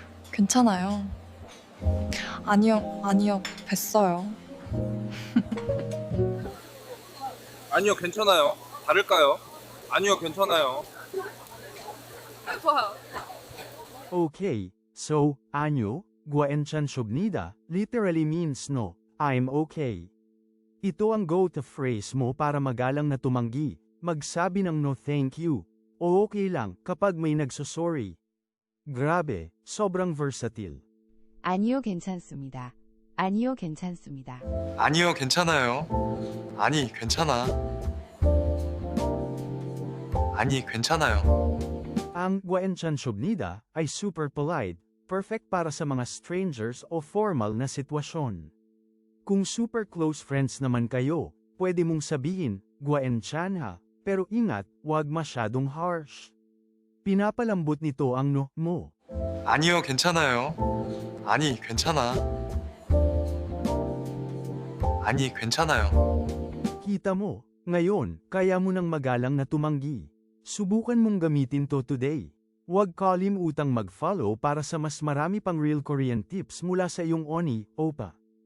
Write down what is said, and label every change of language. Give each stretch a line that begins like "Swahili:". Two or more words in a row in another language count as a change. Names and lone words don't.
Korean: 괜찮아요. 아니요, 아니요, 뵀어요. 아니요, 괜찮아요. 다를까요? 아니요, 괜찮아요.
English: Okay, so,
Korean: 아니요, 괜찮습니다,
English: literally means no, I'm okay.
Filipino: Ito ang go-to phrase mo para magalang na tumanggi, magsabi ng
English: no thank you,
Filipino: o okay lang kapag may nagsosorry. Grabe, sobrang versatile.
Korean: 아니요, 괜찮습니다. 아니요, 괜찮습니다. 아니요, 괜찮아요. 아니, 괜찮아. 아니, 괜찮아요.
Filipino: Ang guaenchansyobnida ay
English: super polite,
Filipino: perfect para sa mga strangers o formal na sitwasyon. Kung
English: super close friends
Filipino: naman kayo, pwede mong sabihin, guaenchan ha, pero ingat, wag masyadong harsh. Pinapalambot nito ang no mo.
Korean: 아니요, 괜찮아요. 아니, 괜찮아. 아니, 괜찮아요.
Filipino: Kita mo, ngayon, kaya mo nang magalang na tumanggi. Subukan mong gamitin to today. Huwag kalimutang mag-follow para sa mas marami pang
English: real Korean tips
Filipino: mula sa iyong Oni, Opa.